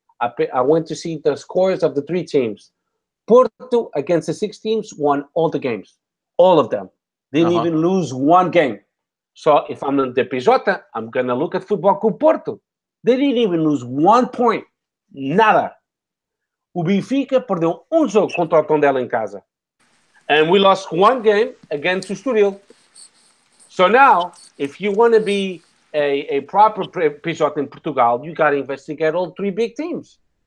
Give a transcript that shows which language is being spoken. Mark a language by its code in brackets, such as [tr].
[en] I went to see the scores of the 3 teams. Porto, against the 6 teams, won all the games. All of them. Didn't even lose 1 game. So if I'm in the PJ, I'm going to look at Futebol Clube Porto. They didn't even lose 1 point. [pt] Nada. O Benfica perdeu jogo contra o Tondela em casa. [en] And we lost 1 game against o Estoril. So now, if you want to be a proper PJ in Portugal, you got to investigate all 3 big teams.